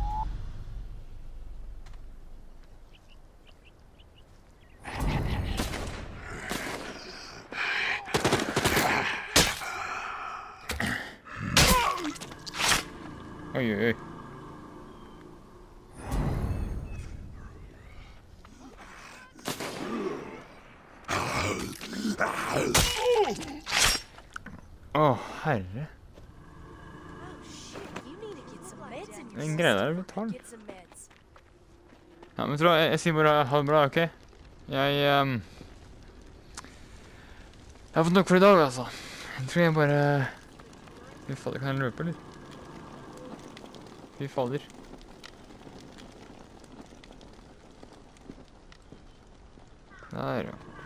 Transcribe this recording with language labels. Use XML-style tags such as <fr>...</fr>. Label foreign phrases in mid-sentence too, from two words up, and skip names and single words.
<no>Oi, oi, oi. Åh, herre.</no> <en>Oh shit, you need to get some meds in</en> <no>Den</no> <en>your</en> <no>greia der er</no> <en>system.</en> <no>betalt.</no> <en>Get some meds.</en> <no>Ja, men tror jeg sier bare ha det bra, ok? Jeg har fått nok for i dag, altså. Jeg tror jeg bare... Fy fader, kan jeg løpe litt? Fy fader. Der, ja.</no>